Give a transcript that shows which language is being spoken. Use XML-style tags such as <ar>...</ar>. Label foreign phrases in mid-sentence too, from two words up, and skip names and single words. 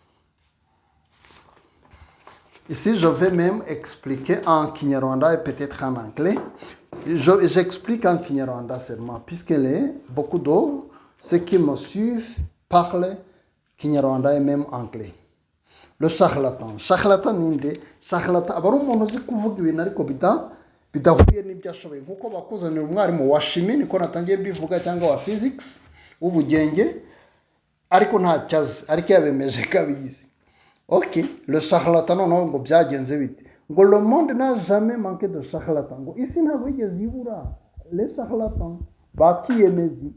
<fr>Ici, je vais même expliquer en Kinyarwanda et peut-être en anglais. J'explique en Kinyarwanda seulement, puisque beaucoup de ceux qui me suivent parlent Kinyarwanda et même anglais. Le charlatan.</fr> <rw>Charlatan ninde.</rw> <fr>Charlatan.</fr> <rw>Aba ari umuntu uzi kuvuga ibintu ariko bidahuye n'ibyo ashoboye. Nkuko bakuzanira umwarimu wa chimie niko natangiye mbivuga cyangwa wa physics w'ubugenge ariko ntacyo azi ariko yabemeje kabizi. Ok,</rw> <fr>le charlatan</fr> <rw>noneho ngo byagenze bite ngo</rw> <fr>le monde n'a jamais manqué de charlatan</fr> <rw>ngo isi ntabwo yigeze ibura</rw> <fr>les charlatans</fr> <rw>bakiyemezi.</rw>